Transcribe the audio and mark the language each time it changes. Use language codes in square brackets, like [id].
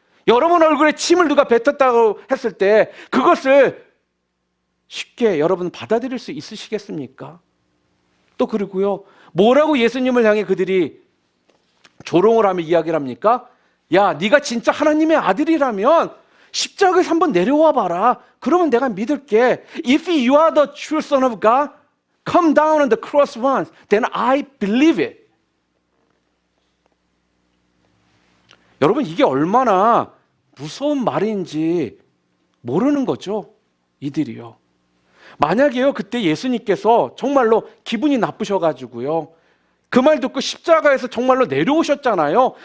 [ko] 여러분 얼굴에 침을 누가 뱉었다고 했을 때 그것을 쉽게 여러분 받아들일 수 있으시겠습니까? 또 그리고요, 뭐라고 예수님을 향해 그들이 조롱을 하며 이야기를 합니까? 야, 네가 진짜 하나님의 아들이라면 십자가에서 한번 내려와 봐라. 그러면 내가 믿을게. [en] If you are the true son of God, come down on the cross once, then I believe it. [ko] 여러분, 이게 얼마나 무서운 말인지 모르는 거죠, 이들이요. 만약에요, 그때 예수님께서 정말로 기분이 나쁘셔가지고요, 그 말 듣고 십자가에서 정말로 내려오셨잖아요.